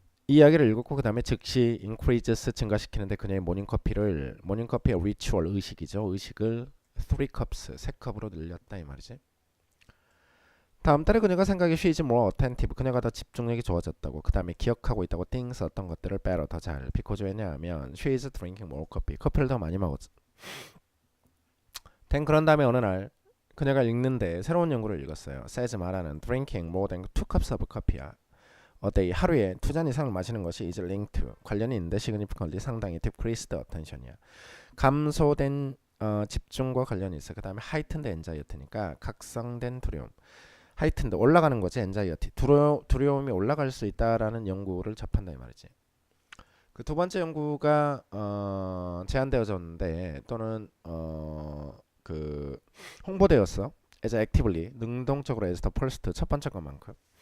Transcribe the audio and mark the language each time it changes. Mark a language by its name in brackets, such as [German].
[Korean] 이 이야기를 읽었고 그 다음에 즉시 increases 증가시키는데 그녀의 모닝커피의 리추얼 의식이죠. 의식을 3cups 3컵으로 늘렸다 이 말이지. 다음 달에 그녀가 생각에 [English] she is more attentive. [Korean] 그녀가 더 집중력이 좋아졌다고. 그 다음에 기억하고 있다고 things 어떤 것들을 better 더 잘. [English] because 왜냐하면 she is drinking more coffee. [Korean] 커피를 더 많이 먹었어. 그런 다음에 어느 날 그녀가 읽는데 새로운 연구를 읽었어요. [English] says [Korean] 말하는 [English] drinking more than 2 cups of coffee야. a day [Korean] 하루에 2잔 이상을 마시는 것이 [English] is linked to [Korean] 관련이 있는데 significantly 상당히 [English] decreased attention [Korean] 이야. 감소된 집중과 관련이 있어. 그 다음에 [English] heightened anxiety [Korean] 니까 각성된 두려움. heightened 올라가는 거지. anxiety 두려움이 올라갈 수 있다라는 연구를 접한다 이 말이지. 그 두 번째 연구가 제안되어졌는데 또는 그 홍보되었어. [English] as actively [Korean] 능동적으로 [English] as the first [Korean] 첫 번째 것만큼.